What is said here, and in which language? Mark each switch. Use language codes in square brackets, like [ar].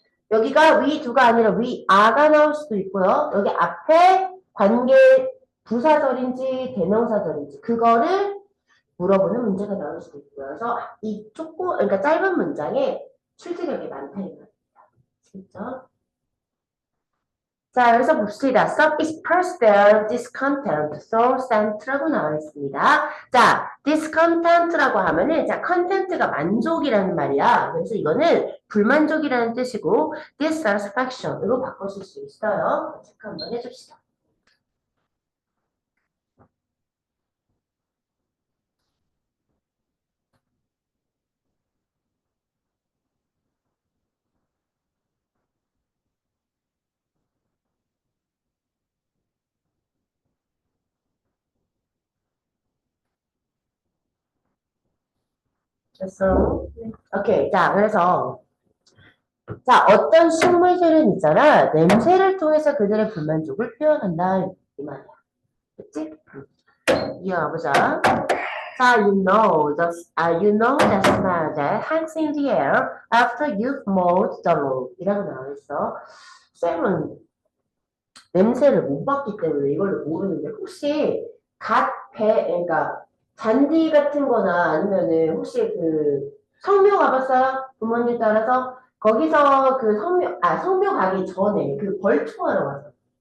[ko] 여기가 we do가 아니라 we are가 나올 수도 있고요. 여기 앞에 관계 부사절인지 대명사절인지 그거를 물어보는 문제가 나올 수도 있고요. 그래서 이 그러니까 짧은 문장에 출제력이 많다 이 말입니다. 진짜. 자, 여기서 봅시다. [en] Some express their discontent through scent [ko] 라고 나와 있습니다. 자, discontent라고 하면은, 자, content가 만족이라는 말이야. 그래서 이거는 불만족이라는 뜻이고, dissatisfaction으로 바꾸실 수 있어요. 체크 한번 해줍시다. 됐어? 오케이. 자, 그래서 자, 어떤 식물들은 있잖아. 냄새를 통해서 그들의 불만족을 표현한다. 이 말이야. 그치? 이어가보자. [en] 자, you know the smell that hangs in the air after you've mowed the lawn. [ko] 이라고 나와 있어. 쌤은 냄새를 못 맡기 때문에 이걸 모르는데 혹시 그러니까 잔디 같은 거나 아니면은 혹시 그 성묘 가봤어요? 부모님 따라서 거기서 그 성묘 가기 전에 그 벌초하러 가서